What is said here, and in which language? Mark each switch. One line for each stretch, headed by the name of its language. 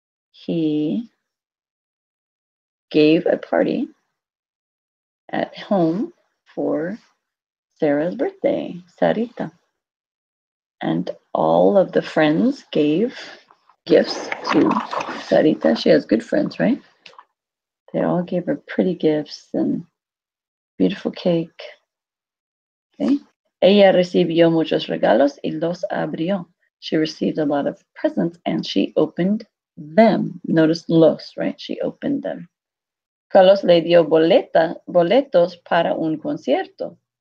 English: He gave a party at home for Sarah's birthday, Sarita. And all of the friends gave gifts to Sarita. She has good friends, right? They all gave her pretty gifts and beautiful cake. Okay.
Spanish: Ella recibió muchos regalos y los abrió.
English: She received a lot of presents and she opened them. Notice los, right? She opened them.
Spanish: Carlos le dio boletos para un concierto.